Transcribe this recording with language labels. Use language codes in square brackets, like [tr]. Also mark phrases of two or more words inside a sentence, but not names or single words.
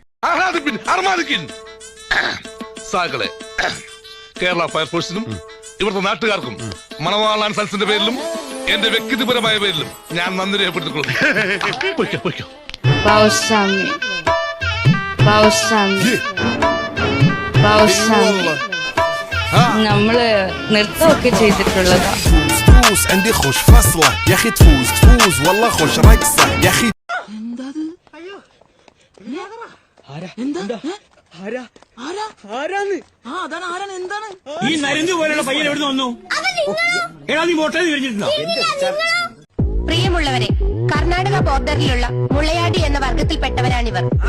[ml] കേരള ഫയർഫോഴ്സിനും ഇവിടുത്തെ നാട്ടുകാർക്കും മണവാളാൻ സൽസിന്റെ പേരിലും എന്റെ വ്യക്തിപരമായ പേരിലും ഞാൻ നന്ദി രേഖപ്പെടുത്തിക്കൊള്ളുന്നു. നമ്മള് നൃത്തമൊക്കെ ചെയ്തിട്ടുള്ളതാ. [ar] عندي خوش فصلة يا اخي تفوز والله خوش رقصة يا اخي [ml] ഈ നരന്തു പോലുള്ള പയ്യൻ എവിടെ വന്നു? എടാ നീ മോട്ടേന്ന് വിരിഞ്ഞിട്ടുണ്ടോ? പ്രിയമുള്ളവരെ, കർണാടക ബോർഡറിലുള്ള മുളയാടി എന്ന വർഗത്തിൽപ്പെട്ടവരാണിവർ.